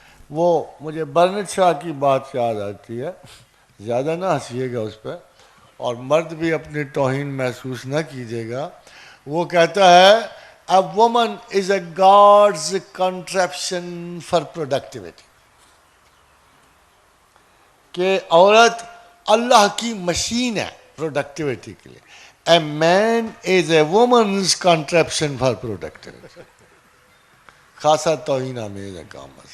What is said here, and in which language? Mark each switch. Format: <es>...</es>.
<ur>وہ مجھے برنٹ شاہ کی بات یاد آتی ہے، زیادہ نہ ہنسیے گا اس پہ اور مرد بھی اپنی توہین محسوس نہ کیجیے گا. وہ کہتا ہے</ur> <en>A woman is a God's contraption for productivity.</en> <ur>کہ عورت اللہ کی مشین ہے پروڈکٹیوٹی کے لیے.</ur> <en>A man is a woman's contraption for productivity.</en> <ur>خاصا توہین آمیز ہے کام.</ur>